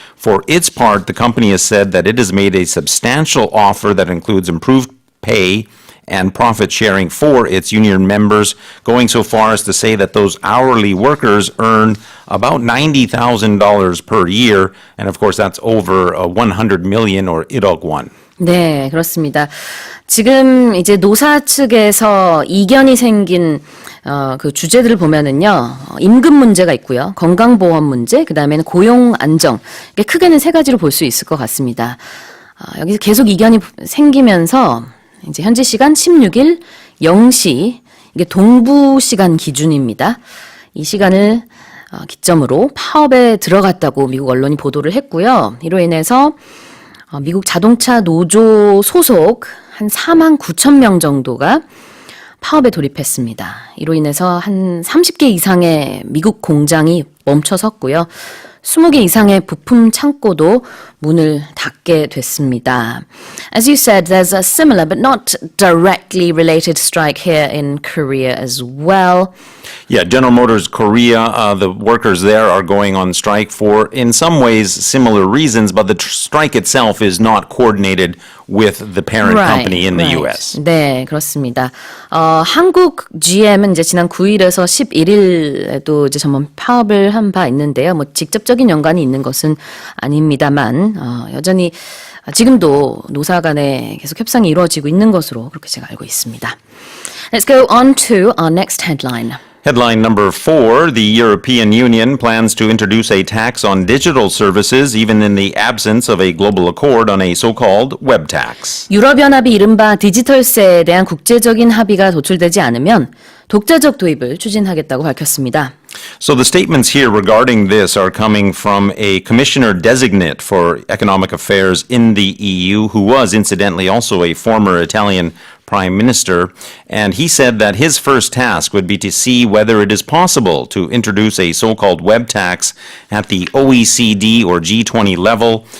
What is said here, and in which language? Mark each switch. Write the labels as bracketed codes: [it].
[en] For its part, the company has said that it has made a substantial offer that includes improved pay and profit sharing for its union members, going so far as to say that those hourly workers earn about $90,000 per year. And of course, that's over 100 million or 1억 won. [ko] 네, 그렇습니다. 지금 이제 노사 측에서 이견이 생긴 그 주제들을 보면은요, 임금 문제가 있고요, 건강보험 문제, 그 다음에는 고용 안정. 이게 크게는 세 가지로 볼 수 있을 것 같습니다. 여기서 계속 이견이 생기면서 이제 현지 시간 16일 0시, 이게 동부 시간 기준입니다. 이 시간을 기점으로 파업에 들어갔다고 미국 언론이 보도를 했고요. 이로 인해서 미국 자동차 노조 소속 한 4만 9천 명 정도가 파업에 돌입했습니다. 이로 인해서 한 30개 이상의 미국 공장이 멈춰섰고요. 20개 이상의 부품 창고도 문을 닫게 됐습니다. [en] As you said, there's a similar but not directly related strike here in Korea as well. Yeah, General Motors Korea, the workers there are going on strike for, in some ways, similar reasons, but the strike itself is not coordinated with the parent company in the U.S. [ko] 네, 그렇습니다. 한국 GM은 이제 지난 9일에서 11일에도 이제 전면 파업을 한 바 있는데요. 뭐 직접적인 연관이 있는 것은 아닙니다만 여전히 지금도 노사 간에 계속 협상이 이루어지고 있는 것으로 그렇게 제가 알고 있습니다. [en] Let's go on to our next headline. Headline number 4, the European Union plans to introduce a tax on digital services even in the absence of a global accord on a so-called web tax. [ko] 유럽연합이 이른바 디지털세에 대한 국제적인 합의가 도출되지 않으면 독자적 도입을 추진하겠다고 밝혔습니다. [en] So the statements here regarding this are coming from a commissioner designate for economic affairs in the EU, who was incidentally also a former Italian prime minister. And he said that his first task would be to see whether it is possible to introduce a so-called web tax at the OECD or G20 level.